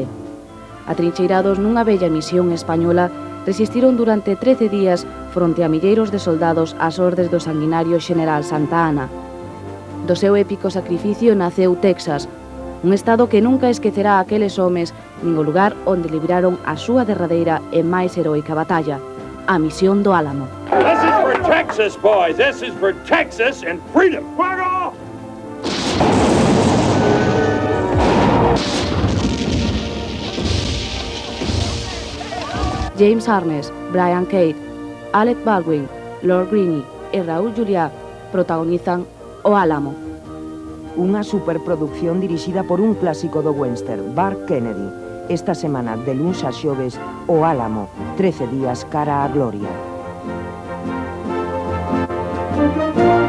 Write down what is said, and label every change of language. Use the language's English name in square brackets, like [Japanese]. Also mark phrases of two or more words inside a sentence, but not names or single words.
[Galician] Atrincheirados nunha bella misión española, resistiron durante 13 días fronte a milleiros de soldados ás ordes do sanguinario Xeneral Santa Anna. Do seu épico sacrificio naceu Texas, un estado que nunca esquecerá aqueles homes nin o lugar onde libraron a súa derradeira e máis heroica batalla, a misión do Álamo. [English] This is for Texas, boys. This is for Texas and freedom. [Spanish] Fuego! [Galician] James Arness, Brian Cade, Alec Baldwin, Lord Greene e Raúl Juliá protagonizan O Álamo. Unha superproducción dirixida por un clásico do western, Burt Kennedy. Esta semana, de luns a xoves, O Álamo, 13 días cara á gloria.